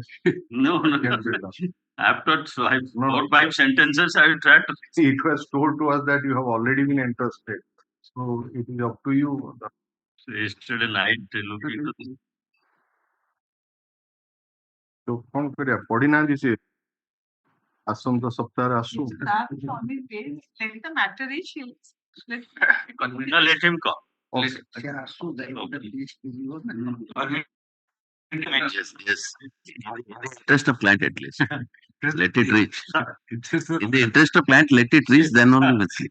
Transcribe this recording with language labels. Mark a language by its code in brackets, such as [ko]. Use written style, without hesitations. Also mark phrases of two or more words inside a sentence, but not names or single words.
[en] No. After 4 or 5 sentences, I will try to. See, it was told to us that you have already been interested. So it is up to you. Yesterday night, looking to this. [or] So କଣ କରିବା ପଢିନାହାନ୍ତି ସେ ଆସନ୍ତା ସପ୍ତାହରେ ଆସୁ [en] Let the matter reach you. Let him come. Yes. Interest of client at least. Let it reach. In the interest of client, let it reach, then only we'll see.